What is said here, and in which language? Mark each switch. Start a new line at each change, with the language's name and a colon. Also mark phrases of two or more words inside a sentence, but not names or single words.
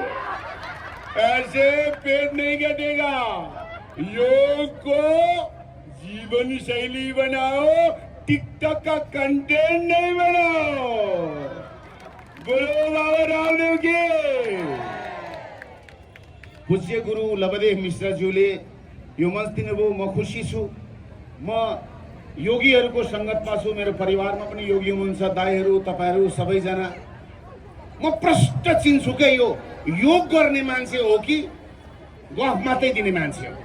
Hindi: ऐसे पेट नहीं घटेगा। योग को जीवन शैली बनाओ, टिकटॉक का कंटेंट नहीं बनाओ। बोलो बाबा रामदेव के।
Nepali: पूज्य गुरु लबदेव मिश्रज्यूले यो मञ्च दिनुभयो। म खुसी छु। म योगीहरूको सङ्गतमा छु। मेरो परिवारमा पनि योगी हुनुहुन्छ, दाइहरू, तपाईँहरू सबैजना। म प्रष्ट चिन्छु के यो योग गर्ने मान्छे हो कि गफ मात्रै दिने मान्छे हो?